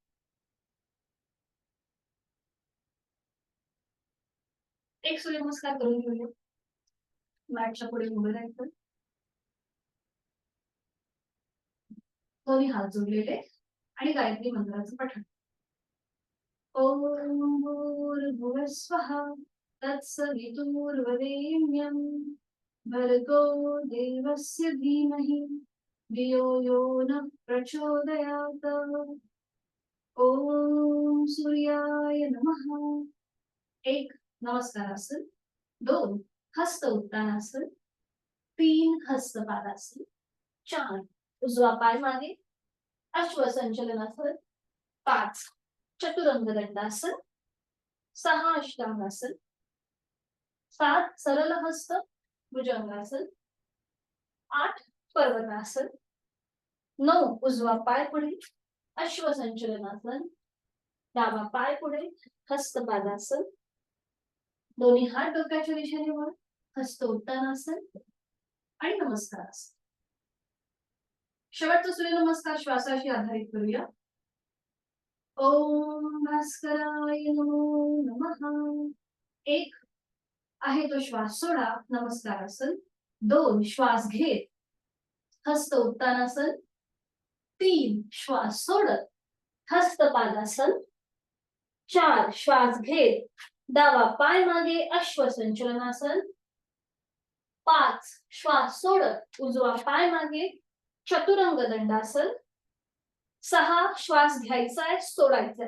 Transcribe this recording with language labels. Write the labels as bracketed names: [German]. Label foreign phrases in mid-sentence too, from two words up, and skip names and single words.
[Marathi] एक सूर्यनमस्कार करून घेऊया. मॅटच्या पुढे उभं राहायचं. दोन्ही हात जोडलेले आणि गायत्री मंत्राचं पठण. [Sanskrit] ओम भूर्भुवस्वः तत्सवितुर्वरेण्यं भर्गो देवस्य धीमहि धियो यो नः प्रचोदयात्. ओम सूर्याय नमः. [Marathi] 1 नमस्कारासन. 2 हस्त उत्तानासन. 3 हस्त पादासन. 4 उजवा पाय मागे अश्वसंचलनासन. 5 चतुरंग दंडासन. 6 अष्टांगासन. 7 सरळ हस्त भुजंगासन, 8 पर्वतासन, 9 उजवा पाय पुढे अश्वसंचलनासन, डावा पाय पुढे हस्तपादासन, दोन्ही हात डोक्याच्या दिशेने वर, हस्त उत्तानासन आणि नमस्कारासन. शेवटचा सूर्यनमस्कार श्वासाशी आधारित करूया. [Sanskrit] ओम भास्कराय नमो नमः. [Marathi] 1 आहे तो श्वास सोडा नमस्कारासन, 2 श्वास घेत हस्त उत्तानासन, 3 श्वास सोडत हस्तपादासन, 4 श्वास घेत डावा पाय मागे अश्वसंचलनासन, 5 श्वास सोडत उजवा पाय मागे चतुरंग दंडासन, 6 श्वास घ्यायचाय सोडायचाय.